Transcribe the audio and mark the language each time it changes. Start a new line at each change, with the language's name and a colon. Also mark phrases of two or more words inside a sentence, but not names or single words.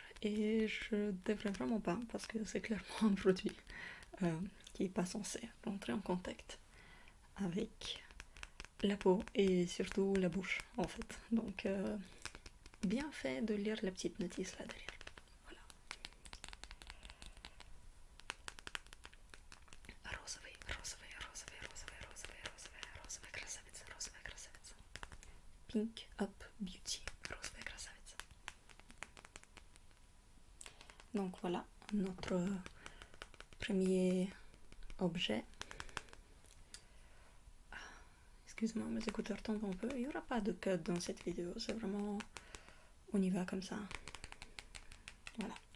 French: Et je devrais vraiment pas parce que c'est clairement un produit qui n'est pas censé rentrer en contact avec la peau et surtout la bouche en fait. Donc bien fait de lire la petite notice là derrière. Voilà.
Russian: Розовый, розовый, розовый, розовый, розовый, розовый, розовый, красавица, розовая красавица. Pink Up Beauty, розовая красавица.
French: Donc voilà, notre premier objet. Excuse-moi, mes écouteurs tombent un peu. Il n'y aura pas de cut dans cette vidéo, c'est vraiment... On y va comme ça. Voilà.